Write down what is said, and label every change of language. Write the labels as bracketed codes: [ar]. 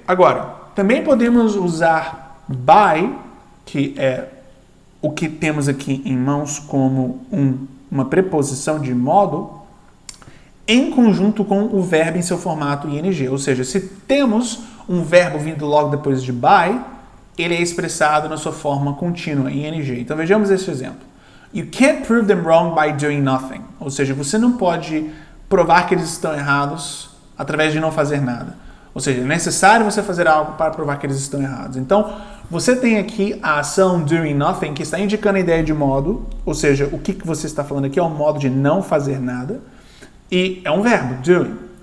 [pt] Agora, também podemos usar by, que é o que temos aqui em mãos como uma preposição de modo, em conjunto com o verbo em seu formato ing. Ou seja, se temos um verbo vindo logo depois de by, ele é expressado na sua forma contínua, ing. Então vejamos esse exemplo. [en] You can't prove them wrong by doing nothing. [pt] Ou seja, você não pode provar que eles estão errados através de não fazer nada. Ou seja, é necessário você fazer algo para provar que eles estão errados. Então, você tem aqui a ação [en] doing nothing, [pt] que está indicando a ideia de modo, ou seja, o que você está falando aqui é um modo de não fazer nada, e é um verbo, doing.